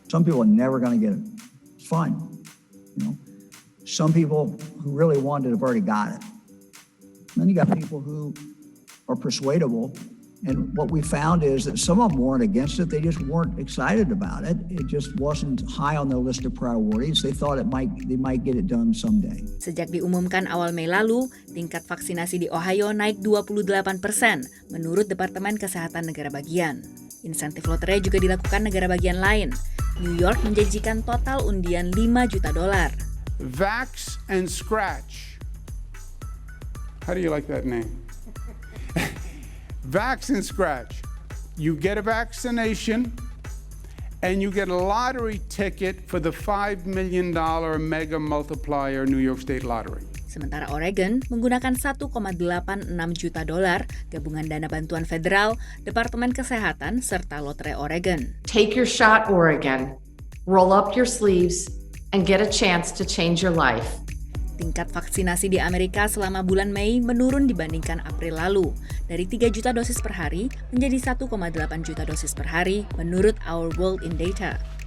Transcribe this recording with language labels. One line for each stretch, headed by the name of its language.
English: Some people are never going to get it. It's fine. You know, some people who really want it have already got it. And then you got people who are persuadable. And what we found is that some of them weren't against it. They just weren't excited about it. It just wasn't high on their list of priorities. They thought they might get it done someday.
Indonesian: Sejak diumumkan awal Mei lalu, tingkat vaksinasi di Ohio naik 28% menurut Departemen Kesehatan Negara Bagian. Insentif lotre juga dilakukan negara bagian lain. New York menjanjikan total undian $5 juta.
English: Vax and Scratch. How do you like that name? Vax and Scratch. You get a vaccination and you get a lottery ticket for the $5 million mega multiplier New York State Lottery.
Indonesian: Sementara Oregon menggunakan $1,86 juta gabungan dana bantuan federal, Departemen Kesehatan, serta Lotre Oregon.
English: Take your shot, Oregon. Roll up your sleeves and get a chance to change your life.
Indonesian: Tingkat vaksinasi di Amerika selama bulan Mei menurun dibandingkan April lalu, dari 3 juta dosis per hari menjadi 1,8 juta dosis per hari menurut Our World in Data.